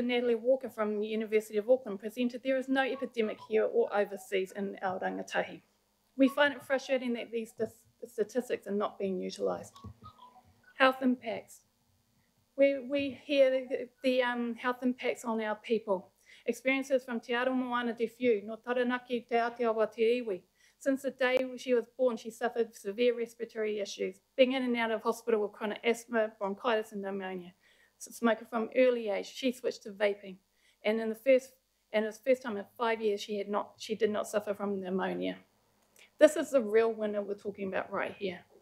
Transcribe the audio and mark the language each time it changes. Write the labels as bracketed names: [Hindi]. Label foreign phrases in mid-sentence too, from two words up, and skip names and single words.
[English] Natalie Walker from the University of Auckland presented there is no epidemic here or overseas in our rangatahi. We find it frustrating that these statistics are not being utilised. Health impacts. We hear the health impacts on our people. Experiences from Te Aro Moana Te Whiu, no Taranaki Te Aotearoa Te Iwi. Since the day she was born, she suffered severe respiratory issues, being in and out of hospital with chronic asthma, bronchitis, and pneumonia. So smoker from early age, she switched to vaping, and it was the first time in 5 years she did not suffer from pneumonia. This is the real winner we're talking about right here.